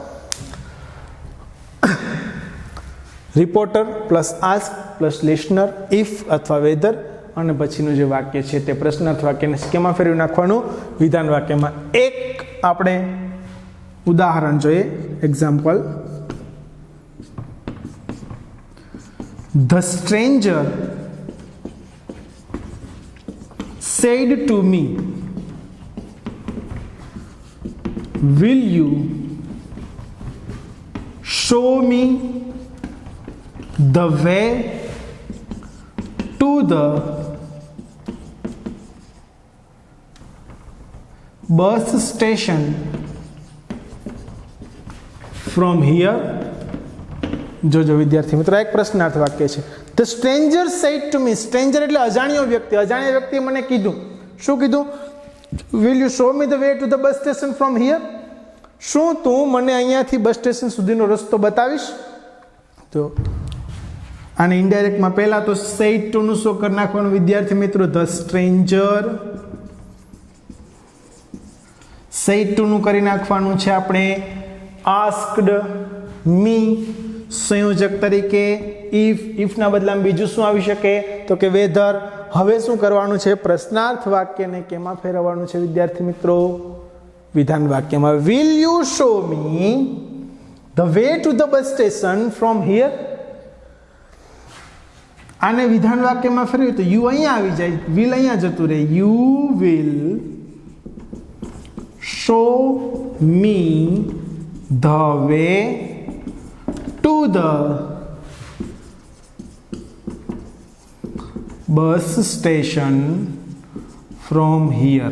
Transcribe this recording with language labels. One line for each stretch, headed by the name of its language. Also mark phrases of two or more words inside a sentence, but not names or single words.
English: reporter plus ask plus listener, if
Gujarati: અથવા વેધર, અને પછીનું જે વાક્ય છે તે પ્રશ્નાર્થ વાક્યને કેમાં ફેરવી નાખવાનું? વિધાન વાક્યમાં. એક આપણે ઉદાહરણ જોઈએ. એક્ઝામ્પલ.
English: The stranger said to me, will you show me the way to the bus station from here?
Gujarati: જોજો વિદ્યાર્થી મિત્રો, એક પ્રશ્નાર્થ વાક્ય છે.
English: The stranger said to me.
Gujarati: સ્ટ્રેન્જર એટલે અજાણ્યો વ્યક્તિ. અજાણ્યા વ્યક્તિએ મને કીધું. શું કીધું?
English: Will you show me the way to the bus station from here?
Gujarati: શું તું મને અહીંયાથી બસ સ્ટેશન સુધીનો રસ્તો બતાવીશ? તો આને ઇનડાયરેક્ટમાં પહેલા તો
English: said to
Gujarati: નું શું કરી નાખવાનું વિદ્યાર્થી મિત્રો?
English: The stranger. said to
Gujarati: નું કરી નાખવાનું છે આપણે
English: asked me.
Gujarati: સંયોજક તરીકે if ના બદલામાં બીજું શું આવી શકે? તો કે વેધર. હવે શું કરવાનું છે? પ્રશ્નાર્થ વાક્યને કેમાં ફેરવવાનું છે વિદ્યાર્થી મિત્રો? વિધાન વાક્યમાં.
English: Will you show me the way to the bus station from here?
Gujarati: આને વિધાન વાક્યમાં ફેરવ્યું તો યુ અહીંયા આવી જાય, વિલ અહીંયા જતું રહે.
English: You will show me the way to the bus station from here.